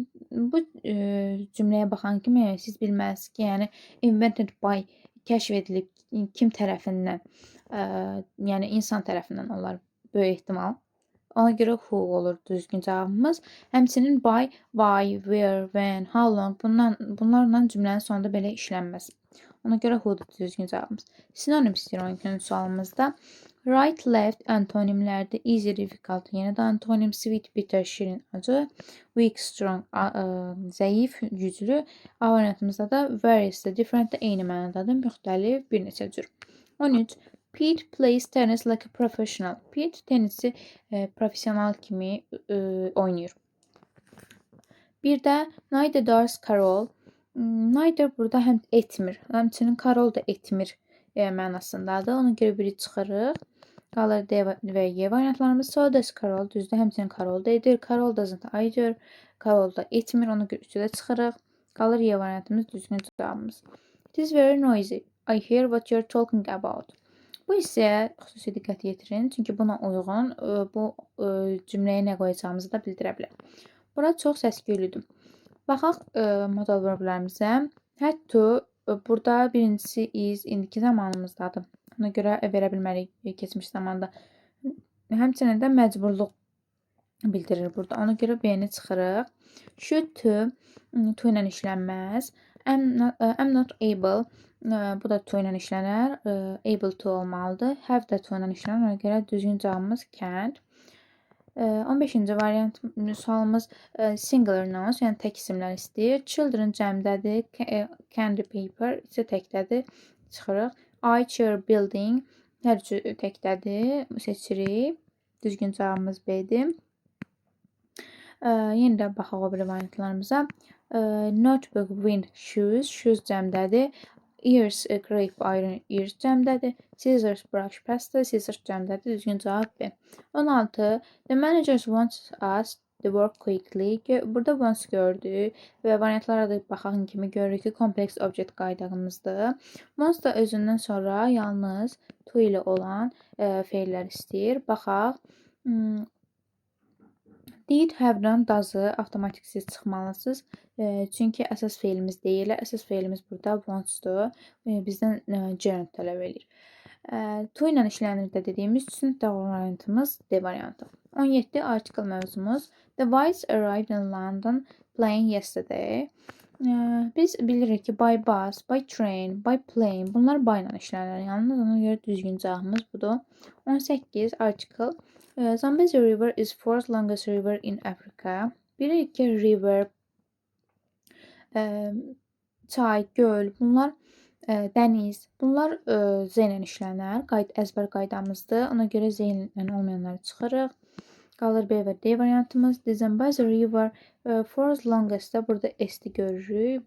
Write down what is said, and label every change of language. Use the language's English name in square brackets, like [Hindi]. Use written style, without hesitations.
[Azerbaijani] Bu cümləyə baxan kimi siz bilməlisiniz ki, yəni invented by kəşf edilib kim tərəfindən? Yəni insan tərəfindən olar böyük ehtimal. Ona görə who olur düzgün cavabımız. Həmçinin by, why, where, when, how long bunlarla cümlənin sonunda belə işlənməz. Ona görə who'dur düzgün cavabımız. Sinonim istəyir 12-ci sualımızda. Right, left antonimlərdir. Easy, difficult, yenə də antonim. Sweet, bitter, şirin, acı. Weak, strong, zəif, güclü. A variantımızda da various, different də eyni mənadadır. Müxtəlif, bir neçə cür. 13. [English] Pete plays tennis like a professional. [Azerbaijani] Pete tennisi professional kimi oynayır. Bir də [English] neither does Carol. [Azerbaijani] Neither burada həm etmir, həmçinin Carol da etmir mənasındadır. Ona görə biri çıxırıq. Qalır D və Y variantlarımız. [English] So does Carol. [Azerbaijani] Düzdür, həmçinin Carol da edir. [English] Carol doesn't either. [Azerbaijani] Carol da etmir. Ona görə üçü də çıxırıq. Qalır Y variantımız düzgün cavabımız. [English] It is very noisy. I hear what you're talking about. [Azerbaijani] Bu hissəyə xüsusi diqqət yetirin. Çünki buna uyğun bu cümləyə nə qoyacağımızı da bildirə bilər. Bura çox səs-küylüdür. Baxaq modal verblərimizə. Had to, burada birincisi is, indiki zamanımızdadır. Ona görə verə bilmərik keçmiş zamanda. Həmçinin də məcburluq bildirir burada. Ona görə B-ni çıxırıq. Should to ilə işlənməz. I'm not able. Bu da to ilə işlənər. Able to olmalıdır. Have da to ilə işlənər. Ona görə düzgün cavabımız can't. 15-ci variant sualımız singular nouns, yəni tək isimlər istəyir. Children cəmdədir. Candy paper isə təkdədir. Çıxırıq. I chair building. Hər üçü təkdədir. Seçirik. Düzgün cavabımız B-dir. Yenə də baxaq o biri variantlarımıza. Notebook, wind, shoes. Shoes cəmdədir. Ears, grape, iron, ears cəmdədir. Scissors, brush, pasta. Scissors cəmdədir. Düzgün cavab B. 16. [English] The managers wants us to work quickly. [Azerbaijani] Burada wants gördük və variantlara da baxan kimi görürük ki, complex object qaydamızdır. Wants da özündən sonra yalnız to ilə olan feillər istəyir. Baxaq. Did, have-dan, does-ı avtomatiksiz çıxmalısınız. Çünki əsas feilimiz deyil. Əsas feilimiz burada wants-dur. Bizdən gerund tələb edir. To ilə işlənir də dediyimiz üçün doğru variantımız D variantı. 17. Article mövzumuz. [English] The Whites arrived in London playing yesterday. [Azerbaijani] Biz bilirik ki, by bus, by train, by plane bunlar by ilə işlənir. Yalnız ona görə düzgün cavabımız budur. 18. Article. [English] Zambezi River is fourth longest river in Africa. [Azerbaijani] Bilirik ki, river, çay, göl, bunlar dəniz, bunlar Z ilə işlənər. Əzbər qaydamızdır. Ona görə Z ilə olmayanları çıxırıq. Qalır B və D variantımız. [English] The Zambezi River fourth longest [Azerbaijani] da burada S-i görürük.